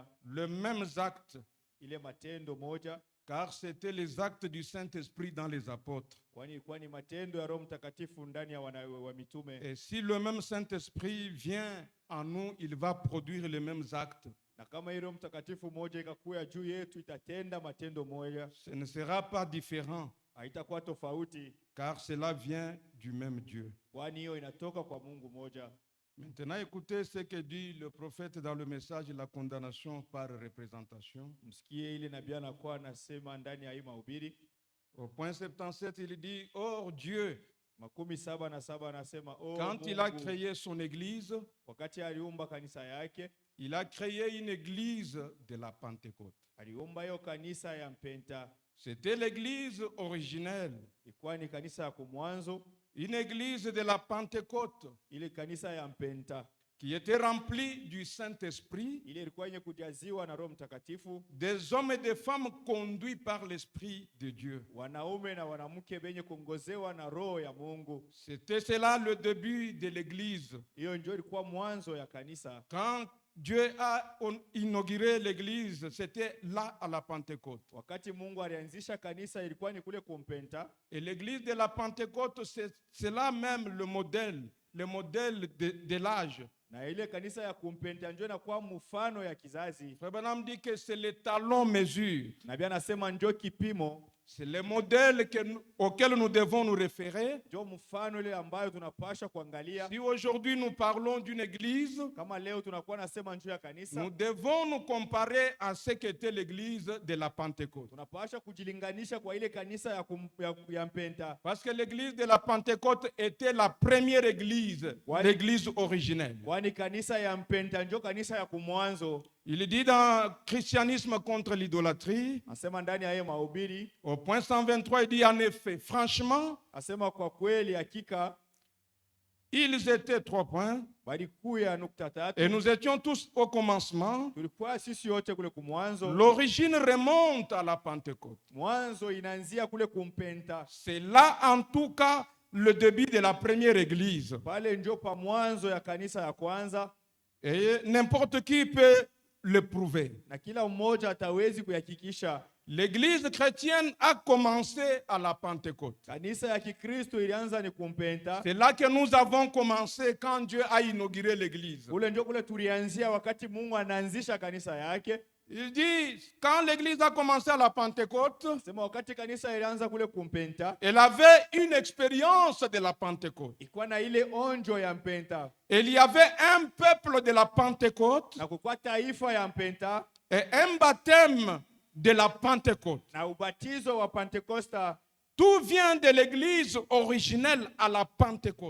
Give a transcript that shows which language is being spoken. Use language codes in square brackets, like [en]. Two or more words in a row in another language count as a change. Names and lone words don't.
[fr] les mêmes actes, [sw] ile matendo moja, [fr] car c'était les actes du Saint-Esprit dans les apôtres. [sw] kwani matendo ya Roho Mtakatifu ndani ya wa mitume. [fr] Et si le même Saint-Esprit vient en nous, il va produire les mêmes actes. [sw] Na kama Roho Mtakatifu moja ikakuya juu yetu, itatenda matendo moja. [fr] Ce ne sera pas différent, [sw] haitakuwa tofauti, [fr] car cela vient du même Dieu. [sw] kwani hiyo inatoka kwa Mungu moja. [fr] Maintenant, écoutez ce que dit le prophète dans le message la condamnation par représentation. [sw] Msikie ile nabii anakuwa anasema ndani ya hii mahubiri. [fr] Au point 77, il dit, or Dieu, [sw] 77 anasema [fr] quand [sw] Mungu, [fr] il a créé son église, [sw] wakati aliumba kanisa yake, [fr] il a créé une église de la Pentecôte. [sw] aliumba hiyo kanisa ya mpenta. [fr] C'était l'église originelle, [sw] Ilikuwa ni kanisa ya kumwanzo, [fr] une église de la Pentecôte, [sw] ile kanisa ya mpenta, [fr] qui était remplie du Saint-Esprit, [sw] ile ilikuwa yenye kujaziwa na Roho Mtakatifu, [fr] des hommes et des femmes conduits par l'Esprit de Dieu. [sw] wanaume na wanamke benye kuongozewa na Roho ya Mungu. [fr] C'était cela le début de l'église. [sw] Hiyo ndio ilikuwa mwanzo ya kanisa. [fr] Quand Dieu a inauguré l'église, c'était là à la Pentecôte. [sw] Wakati Mungu alianzisha kanisa ilikuwa ni kule kumpenta. [fr] Et l'église de la Pentecôte, c'est là même le modèle de l'âge. [sw] Na ile kanisa ya kumpenta ndio inakuwa mfano ya kizazi. [fr] Frère Branham dit que c'est le talon mesure. [sw] Nabii anasema ndio kipimo. [fr] C'est le modèle auquel nous devons nous référer. [sw] Ndio mfano ile ambayo tunapaswa kuangalia. [fr] Si aujourd'hui nous parlons d'une église, [sw] Kama leo tunakuwa nasema njoo ya kanisa, [fr] nous devons nous comparer à ce qu'était l'église de la Pentecôte. [sw] tunapaswa kujilinganisha kwa ile kanisa ya mpenta. [fr] Parce que l'église de la Pentecôte était la première église, l'église originelle. [sw] Kwani kanisa ya mpenta ndio kanisa ya kumwanzo. [fr] Il dit dans Christianisme contre l'idolâtrie, [sw] Asema ndani ya mahubiri, [fr] au point 123, il dit en effet, franchement, [sw] asema kwa kweli hakika, [fr] ils étaient 3 points, [sw] balikuya nukta tatu. [fr] et nous étions tous au commencement. [sw] Tulikuwa sisi yote kule kumwanzo. [fr] L'origine remonte à la Pentecôte. [sw] Mwanzo inaanzia kule kumpenta. [fr] C'est là en tout cas le début de la première église. [sw] Pale ndio pa mwanzo ya kanisa ya kwanza. [fr] Et n'importe qui peut le prouver. [sw] Na kila mmoja atawezi kuyakikisha. [fr] L'église chrétienne a commencé à la Pentecôte. [sw] Kanisa ya Kikristo ilianza ni kumpenta. [fr] C'est là que nous avons commencé quand Dieu a inauguré l'église. [sw] Ule ndio kule tulianzia wakati Mungu anaanzisha kanisa yake. [fr] Il dit, quand l'église a commencé à la Pentecôte, [sw] Sema wakati kanisa ilianza kule kumpenta, [fr] elle avait une expérience de la Pentecôte. [sw] ilikuwa na ile onjo ya mpenta. [fr] Et il y avait un peuple de la Pentecôte [sw] Na kukua taifa ya mpenta [fr] et un baptême de la Pentecôte. [sw] na ubatizo wa Pentekosta, [fr] Tout vient de l'église originelle à la Pentecôte.